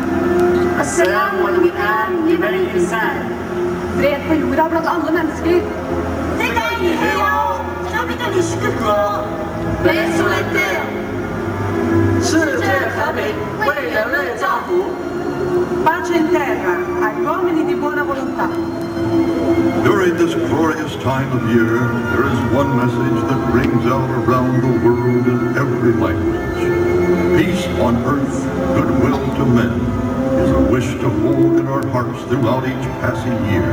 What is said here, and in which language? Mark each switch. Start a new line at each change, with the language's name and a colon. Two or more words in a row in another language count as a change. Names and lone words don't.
Arabic: السلام عليكم, liberty design.
Norwegian: Fred på jorda blant alle mennesker.
Italian: Pace in terra agli uomini di buona volontà.
English: During this glorious time of year, there is one message that rings out around the world in every language. Peace on earth, goodwill to men, is a wish to hold in our hearts throughout each passing year.